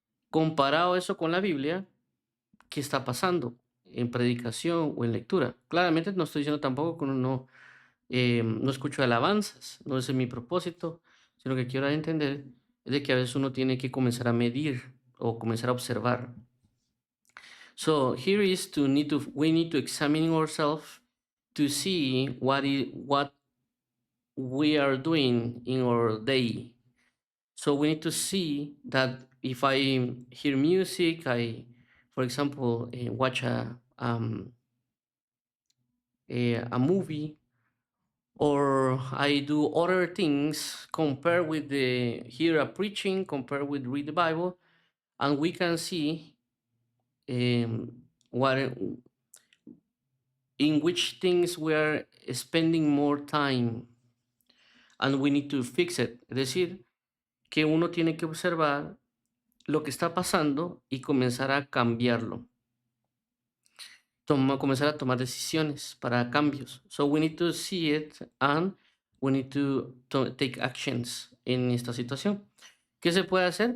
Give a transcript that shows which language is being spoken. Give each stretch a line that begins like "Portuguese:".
Spanish: Comparado eso con la Biblia, qué está pasando en predicación o en lectura. Claramente no estoy diciendo tampoco que uno no escucho alabanzas, no ese es mi propósito, sino que quiero dar a entender es de que a veces uno tiene que comenzar a medir o comenzar a observar.
English: So here is we need to examine ourselves to see what we are doing in our day. So we need to see that if I hear music, for example, watch a movie, or I do other things, compare with the hear a preaching, compare with read the Bible, and we can see what in which things we are spending more time, and we need to fix it.
Spanish: Es decir, que uno tiene que observar lo que está pasando y comenzar a cambiarlo. Comenzar a tomar decisiones para cambios.
English: So we need to see it and we need to take actions
Spanish: en esta situación. ¿Qué se puede hacer?